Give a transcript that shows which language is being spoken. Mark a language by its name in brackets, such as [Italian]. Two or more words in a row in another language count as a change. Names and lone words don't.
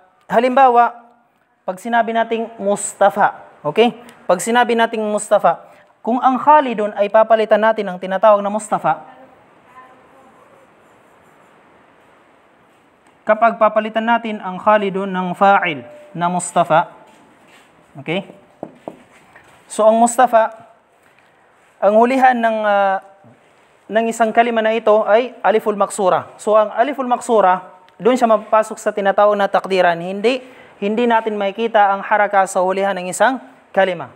[Filipino] Halimbawa, pag sinabi nating Mustafa, okay? Pag sinabi nating Mustafa, kung ang Khalidun ay papalitan natin ng tinatawag na Mustafa, kapag papalitan natin ang Khalidun ng fa'il na Mustafa, okay? So ang Mustafa, ang hulihan ng isang kalima na ito ay [Arabic] الألف المقصورة. [Filipino] So ang [Arabic] الألف المقصورة, [Filipino] doon siya mapapasok sa tinatawag na takdiran. Hindi natin makikita ang haraka sa hulihan ng isang kalima.